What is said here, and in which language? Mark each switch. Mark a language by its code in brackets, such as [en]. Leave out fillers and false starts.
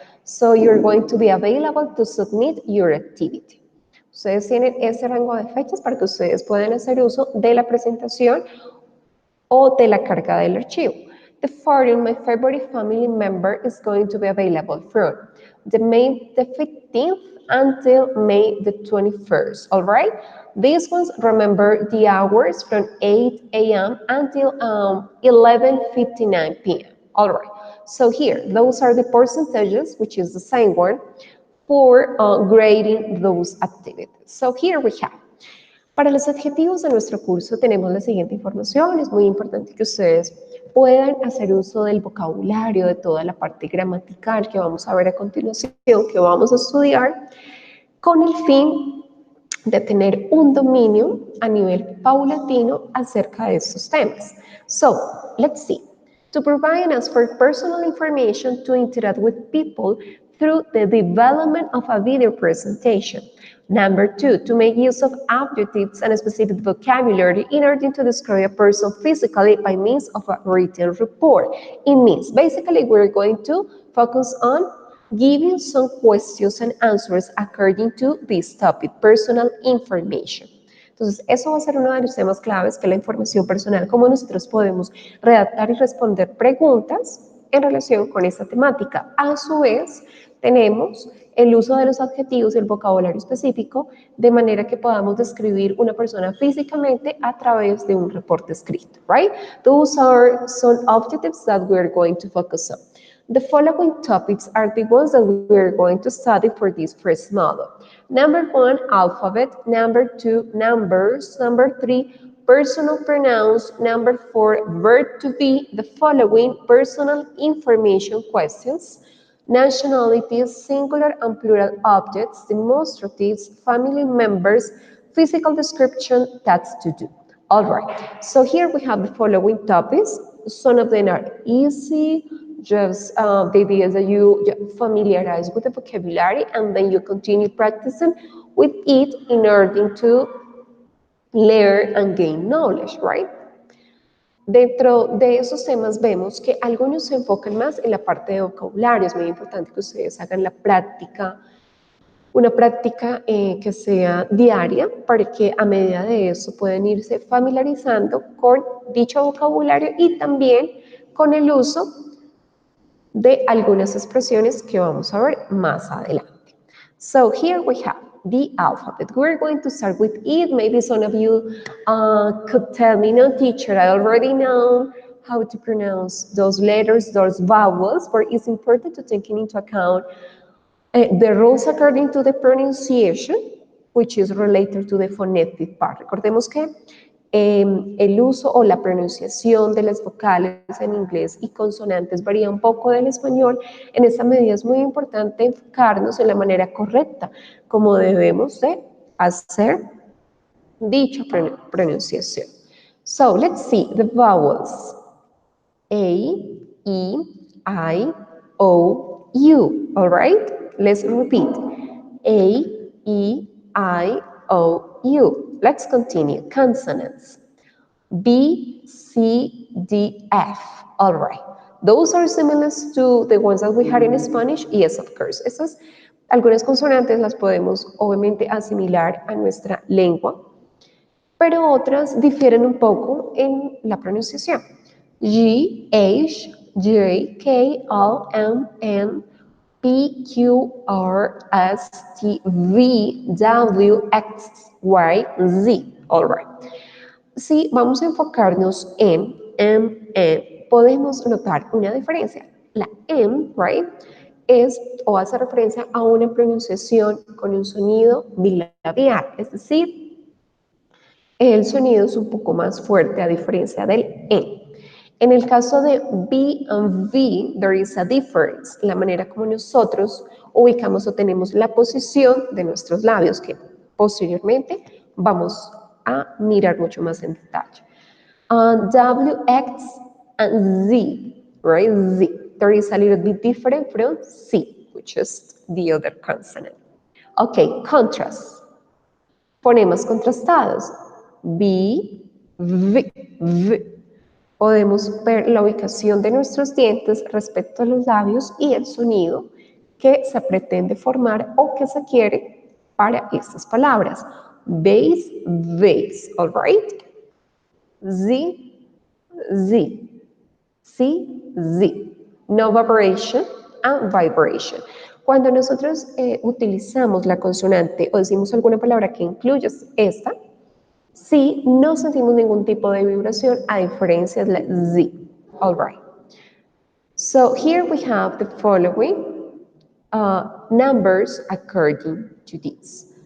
[en] So you're going to be available to submit your activity. [es] Ustedes tienen ese rango de fechas para que ustedes puedan hacer uso de la presentación o de la carga del archivo. [en] The following, My Favorite Family Member is going to be available from May the 15th until May the 21st, all right? These ones, remember the hours from 8 a.m. until 11:59 p.m., all right? So here, those are the percentages, which is the same one, for grading those activities. So here we have. [es] Para los objetivos de nuestro curso tenemos la siguiente información. Es muy importante que ustedes puedan hacer uso del vocabulario, de toda la parte gramatical que vamos a ver a continuación, que vamos a estudiar, con el fin de tener un dominio a nivel paulatino acerca de estos temas. [en] So, let's see. To provide and ask for personal information to interact with people through the development of a video presentation. Number 2, to make use of adjectives and a specific vocabulary in order to describe a person physically by means of a written report. It means, basically, we're going to focus on giving some questions and answers according to this topic, personal information. [es] Entonces, eso va a ser uno de los temas claves, que es la información personal, cómo nosotros podemos redactar y responder preguntas en relación con esta temática. A su vez, tenemos el uso de los adjetivos y el vocabulario específico, de manera que podamos describir una persona físicamente a través de un reporte escrito, right? [en] Those are some objectives that we're going to focus on. The following topics are the ones that we're going to study for this first model. Number 1, alphabet. Number 2, numbers. Number 3, personal pronouns. Number 4, verb to be. The following personal information questions. Nationalities, singular and plural objects, demonstratives, family members, physical description, tasks to do. All right, so here we have the following topics. Some of them are easy, just the idea is that you familiarize with the vocabulary and then you continue practicing with it in order to learn and gain knowledge, right? [es] Dentro de esos temas vemos que algunos se enfocan más en la parte de vocabulario. Es muy importante que ustedes hagan la práctica, una práctica que sea diaria, para que a medida de eso puedan irse familiarizando con dicho vocabulario y también con el uso de algunas expresiones que vamos a ver más adelante. [en] So here we have the alphabet. We're going to start with it. Maybe some of you could tell me, no teacher, I already know how to pronounce those letters, those vowels, but it's important to take into account the rules according to the pronunciation, which is related to the phonetic part. [es] Recordemos que El uso o la pronunciación de las vocales en inglés y consonantes varía un poco del español. En esta medida es muy importante enfocarnos en la manera correcta, como debemos de hacer dicha pronunciación. [en] So let's see the vowels. A, E, I, O, U. All right? Let's repeat. A, E, I, O, U. Let's continue. Consonants. B, C, D, F. All right. Those are similar to the ones that we had in Spanish. Yes, of course. [es] Esas, algunas consonantes las podemos obviamente asimilar a nuestra lengua, pero otras difieren un poco en la pronunciación. [en] G, H, J, K, L, M, N, P, Q, R, S, T, V, W, X, Y, Z. All right. [es] Si vamos a enfocarnos en M, N, podemos notar una diferencia. La M, right, es o hace referencia a una pronunciación con un sonido bilabial, es decir, el sonido es un poco más fuerte a diferencia del E. En el caso de [en] B and V, there is a difference. [es] La manera como nosotros ubicamos o tenemos la posición de nuestros labios, que posteriormente vamos a mirar mucho más en detalle. [en] W, X, and Z, right? Z. There is a little bit different from C, which is the other consonant. Okay, contrast. [es] Fonemas contrastados. [en] B, V, V. [es] Podemos ver la ubicación de nuestros dientes respecto a los labios y el sonido que se pretende formar o que se quiere para estas palabras. [en] Base, vase, all right? Z, Z, C, Z. No vibration and vibration. [es] Cuando nosotros utilizamos la consonante o decimos alguna palabra que incluya esta, sí, no sentimos ningún tipo de vibración a diferencia de la Z. [en] All right. So here we have the following numbers according to this.